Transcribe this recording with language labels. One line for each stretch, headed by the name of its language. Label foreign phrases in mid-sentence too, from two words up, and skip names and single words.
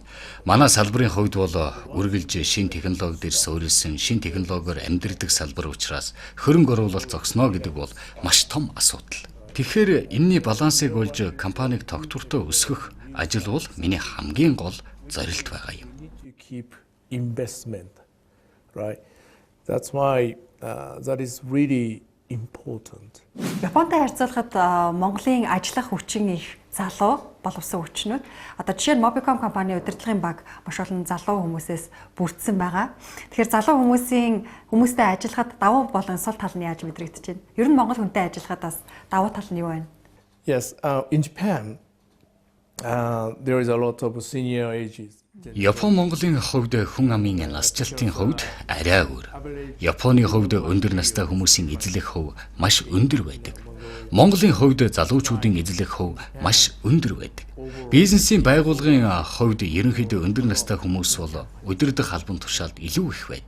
Mongolian: Манай салбарын хувьд бол үргэлж шин технологи дээр суурилсан шин технологиор амьдардаг салбар учраас хөрөнгө оруулалт зогсно гэдэг бол маш том асуудал. Тэгэхээр энэний балансыг олж компаниг тогтвортой өсгөх ажил бол миний хамгийн гол зорилт байгаа юм.
English: keep investment, right? That's why that is really important.
Mongolian: Японтой харьцуулахад Монголын ажиллах хүчин их залуу боловсон хүчнүүд. Одоо жишээ нь Мобиком компани удирдлагын баг маш олон залуу хүмүүсээс бүрдсэн байгаа. Тэгэхээр залуу хүмүүстэй ажиллахад давуу болон сул тал нь яаж мэдрэгдэж байна? Ер нь Монгол хүнтэй ажиллахад бас давуу тал нь юу байна?
English: Yes, in Japan, there is a lot of senior ages.
Mongolian: Япон Монголын хувьд хүн амын насжилтын хувьд арай өөр. Японы хувьд өндөр настай хүмүүсийн эзлэх хөв маш өндөр байдаг. Монголын хувьд залуучуудын эзлэх хөв маш өндөр байдаг. Бизнесийн байгууллагын хувьд ерөнхийдөө өндөр настай хүмүүс бол удирдах албан тушаалд илүү их байдаг.